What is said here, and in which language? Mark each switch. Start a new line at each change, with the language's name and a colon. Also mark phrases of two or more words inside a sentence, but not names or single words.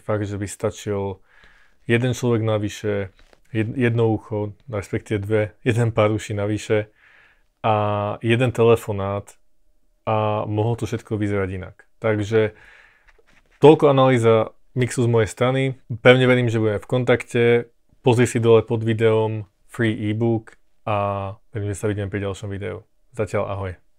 Slovak: Fakt, že by stačil jeden človek navyše, jedno ucho, respektíve dve, jeden pár uší navyše a jeden telefonát a mohlo to všetko vyzerať inak. Takže toľko analýza mixu z mojej strany. Pevne verím, že budeme v kontakte. Pozri si dole pod videom
English: free e-book
Slovak: a verím, že sa vidíme pri ďalšom videu. Zatiaľ ahoj.